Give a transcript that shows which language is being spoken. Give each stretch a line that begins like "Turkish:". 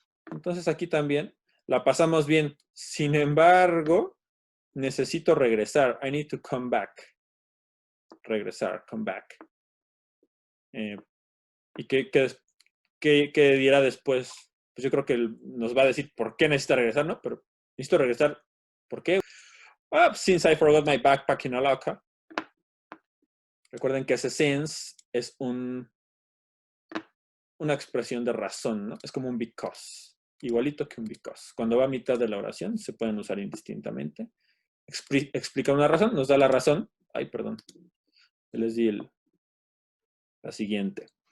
Spanish: Entonces aquí también la pasamos bien. Sin embargo, necesito regresar.
English: I need to come back. Regresar, come back.
Spanish: ¿Y qué dirá después? Pues yo creo que nos va a decir por qué necesita regresar, ¿no? Pero necesito regresar. ¿Por qué?
English: Since I forgot my backpack in a locker.
Spanish: Recuerden que ese since es una expresión de razón, ¿no? Es como un because. Igualito que un because. Cuando va a mitad de la oración, se pueden usar indistintamente. Explica una razón, nos da la razón. Ay, perdón. Les di la siguiente.